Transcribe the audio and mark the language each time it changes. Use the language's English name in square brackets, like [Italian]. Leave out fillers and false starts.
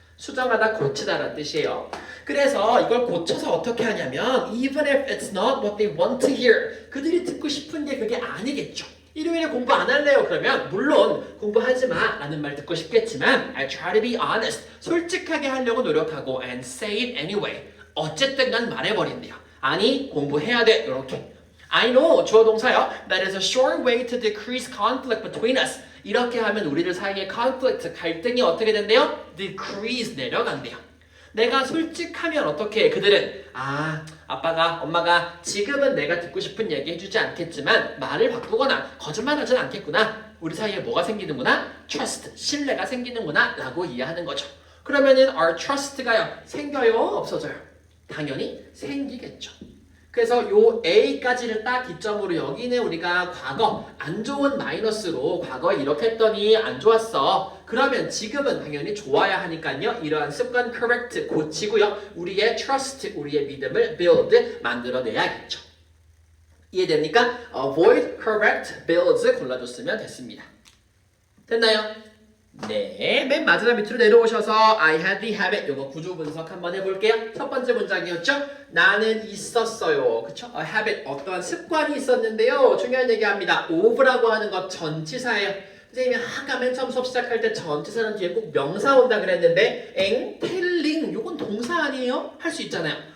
[Korean] 수정하다 고치다라는 뜻이에요. 그래서 이걸 고쳐서 어떻게 하냐면 [English] even if it's not what they want to hear [Korean] 그들이 듣고 싶은 게 그게 아니겠죠. 일요일에 공부 안 할래요? 그러면 물론 공부하지 마 라는 말 듣고 싶겠지만 [English] I try to be honest [Korean] 솔직하게 하려고 노력하고 [English] and say it anyway [Korean] 어쨌든 간 말해버린대요. 아니 공부해야 돼 이렇게 [English] I know [Korean] 주어 동사요. [English] That is a sure way to decrease conflict between us. [Korean] 이렇게 하면 우리들 사이의 conflict 갈등이 어떻게 된대요? decrease 내려간대요. 내가 솔직하면 어떻게 해? 그들은 아빠가 엄마가 지금은 내가 듣고 싶은 얘기 해주지 않겠지만 말을 바꾸거나 거짓말하진 않겠구나. 우리 사이에 뭐가 생기는구나? trust 신뢰가 생기는구나 라고 이해하는 거죠. 그러면은 our trust가요 생겨요? 없어져요? 당연히 생기겠죠. 그래서 요 A까지를 딱 기점으로 여기는 우리가 과거 안 좋은 마이너스로 과거에 이렇게 했더니 안 좋았어. 그러면 지금은 당연히 좋아야 하니까요. 이러한 습관 correct 고치고요. 우리의 trust 우리의 믿음을 build 만들어내야겠죠. 이해됩니까? [English] avoid, correct, builds [Korean] 골라줬으면 됐습니다. 됐나요? 네, 맨 마지막 밑으로 내려오셔서 [English] I had the habit [Korean] 요거 구조 분석 한번 해볼게요. 첫 번째 문장이었죠? 나는 있었어요. 그쵸? [English] A habit [Korean] 어떠한 습관이 있었는데요. 중요한 얘기합니다. of라고 하는 것 전치사예요. 선생님이 아까 맨 처음 수업 시작할 때 전치사는 뒤에 꼭 명사 온다 그랬는데 telling 요건 동사 아니에요? 할 수 있잖아요.